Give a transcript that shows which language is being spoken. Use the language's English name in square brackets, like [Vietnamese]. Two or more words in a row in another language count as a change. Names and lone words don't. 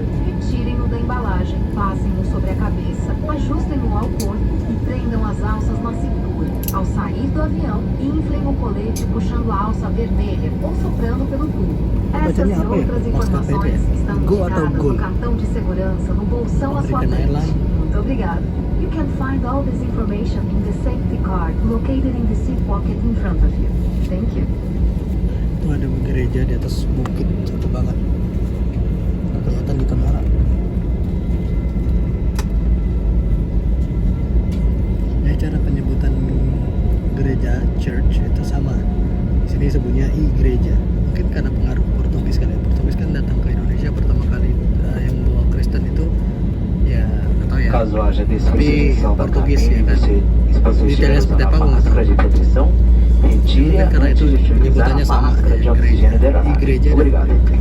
[Portuguese] Tirem-no da embalagem, passem-no sobre a cabeça, ajustem-no ao corpo e prendam as alças na cintura. Ao sair do avião, inflem o colete puxando a alça vermelha ou soprando pelo tubo. Essas e outras informações estão indicadas no cartão de segurança no bolsão à sua frente. Muito obrigado. [English] You can find all this information in the safety card located in the seat pocket in front of you. Thank you. [Indonesian] Itu ada gereja di atas bukit, jauh banget. Nggak kelihatan di kamera. Ya, cara penyebutan gereja church itu sama. Di sini sebutnya gereja. Mungkin karena pengaruh Portugis kan ya. Portugis kan datang ke Indonesia pertama kali, yang bawa Kristen itu ya nggak tahu ya. [Portuguese] Caso haja [Indonesian] Tapi [Portuguese] desconexão da [Indonesian] Portugis ya [Portuguese] cabine, [Indonesian] kan. [Portuguese] os passageiros [Indonesian] seperti [Portuguese] usam [Indonesian] apa [Portuguese] a [Indonesian] nggak tahu. [Portuguese] máscara de proteção, retire-a [Indonesian] Karena itu [Portuguese] antes de utilizar [Indonesian] penyebutannya [Portuguese] a [Indonesian] sama, [Portuguese] máscara de [Indonesian] gereja, [Portuguese] oxigênio da aeronave. [Indonesian] gereja. [Portuguese] Obrigado.